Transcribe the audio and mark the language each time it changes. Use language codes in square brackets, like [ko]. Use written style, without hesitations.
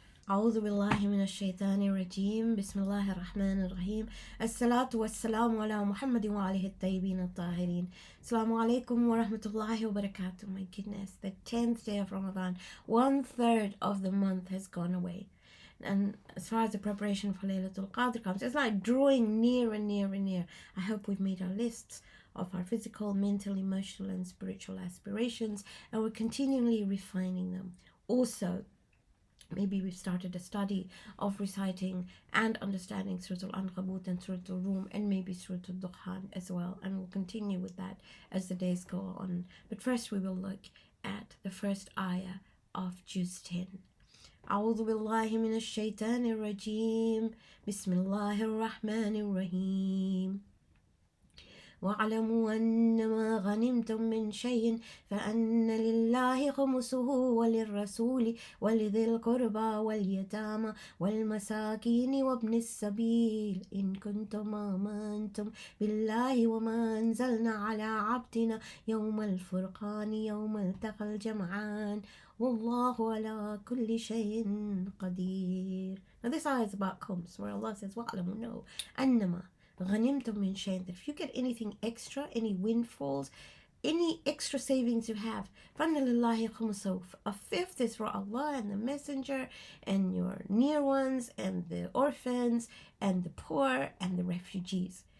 [ar] أعوذ بالله من الشيطان الرجيم. بسم الله الرحمن الرحيم. الصلاة والسلام على محمد وعليه الطيبين الطاهرين. Assalamu alaikum wa rahmatullahi wa barakatuh. [en] My goodness, the 10th day of Ramadan, 1/3 of the month has gone away. And as far as the preparation for Laylatul Qadr comes, it's like drawing near and near and near. I hope we've made our lists of our physical, mental, emotional, and spiritual aspirations, and we're continually refining them. Also, maybe we've started a study of reciting and understanding Surah Al-Ankabut and Surah Al-Rum and maybe Surah Al-Dukhan as well. And we'll continue with that as the days go on. But first we will look at the first ayah of Juz 10. [ar] أعوذ بالله من الشيطان الرجيم. بسم الله الرحمن الرحيم. واعلموا أنما غنمتم من شيء فأن لله خمسه وللرسول ولذي القربى واليتامى والمساكين وابن السبيل إن كنتم آمنتم بالله وما أنزلنا على عبدنا يوم الفرقان يوم التقى الجمعان والله على كل شيء قدير. [en] Now this ayah is about khums, where Allah says وَاعْلَمُوا know [ar] أنما غنمتم من شيء, [en] that if you get anything extra, any windfalls, any extra savings you have, [ar] فَأَنَّ لِلَّهِ خُمُسَهُ, [en] a fifth is for Allah and the Messenger and your near ones and the orphans and the poor and the refugees.